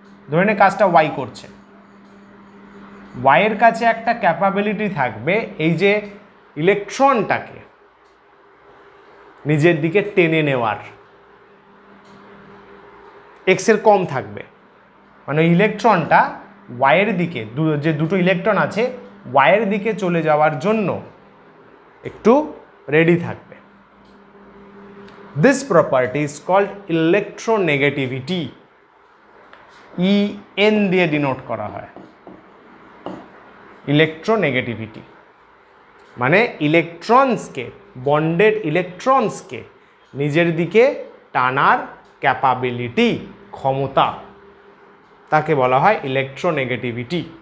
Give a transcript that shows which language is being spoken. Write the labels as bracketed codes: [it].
[bn] ধরে নে কাজটা ওয়াই করছে, ওয়াইয়ের কাছে একটা ক্যাপাবিলিটি থাকবে এই যে ইলেকট্রনটাকে নিজের দিকে টেনে নেওয়ার, এক্সের কম থাকবে, মানে ইলেকট্রনটা ওয়াইয়ের দিকে, যে দুটো ইলেকট্রন আছে ওয়াইয়ের দিকে চলে যাওয়ার জন্য একটু রেডি থাকবে। [en] This property is called electronegativity. [bn] EN দিয়ে ডিনোট করা হয়, ইলেকট্রোনেগেটিভিটি মানে ইলেকট্রনসকে, বন্ডেড ইলেকট্রনসকে নিজের দিকে টানার ক্যাপাবিলিটি, ক্ষমতা, তাকে বলা হয় ইলেকট্রোনেগেটিভিটি।